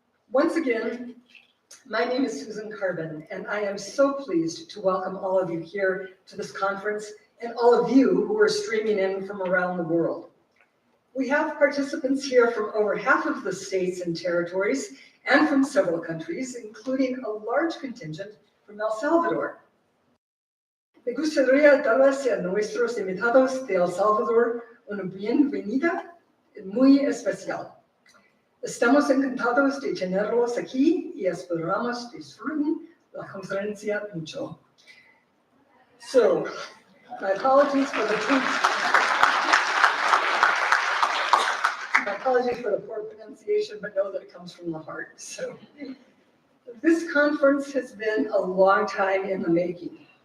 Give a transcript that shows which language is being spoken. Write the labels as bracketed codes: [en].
[en] Once again, my name is Susan Carbon, and I am so pleased to welcome all of you here to this conference and all of you who are streaming in from around the world. We have participants here from over half of the states and territories and from several countries, including a large contingent from El Salvador. [es] Me gustaría darles a nuestros invitados de El Salvador una bienvenida muy especial. Estamos encantados de tenerlos aquí y esperamos disfruten la conferencia mucho. [en] So, my apologies for the poor pronunciation, but know that it comes from the heart. So, this conference has been a long time in the making.